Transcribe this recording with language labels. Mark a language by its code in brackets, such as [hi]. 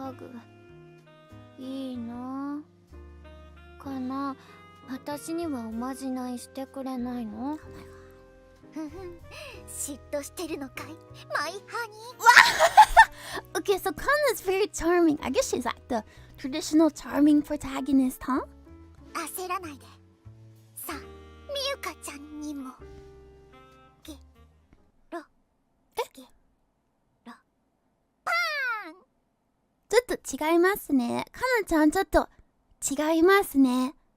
[ja] ハグいいなかな。私にはおまじないしてくれないの？嫉妬してるのかい、マイハニー。 [en] Okay, so Kana's very charming. I guess she's like the traditional charming protagonist, huh? [ja] 焦らないで。さあ、みゆかちゃんにも。ゲロゲロパーン。ちょっと違いますね。かなちゃん、ちょっと違いますね。